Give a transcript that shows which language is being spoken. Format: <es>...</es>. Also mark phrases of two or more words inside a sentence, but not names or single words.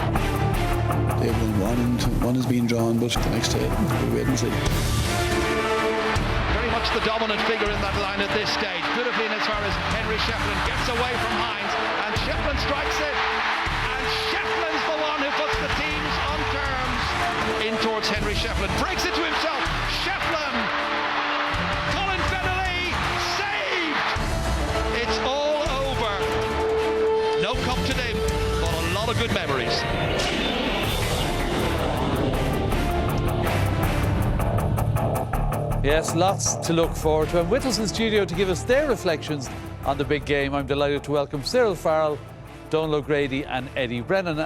<en>They've won one and one is being drawn, but the next day we'll wait and see. Very much the dominant figure in that line at this stage. Could have been as far as Henry Shefflin gets away from Hines, and Shefflin strikes it. And Shefflin's the one who puts the teams on terms. In towards Henry Shefflin, breaks it to himself. Shefflin! Colin Fennelly saved! It's all over. No cup today, but a lot of good memories. Yes, lots to look forward to. And with us in studio to give us their reflections on the big game, I'm delighted to welcome Cyril Farrell, Donal O'Grady and Eddie Brennan.</en>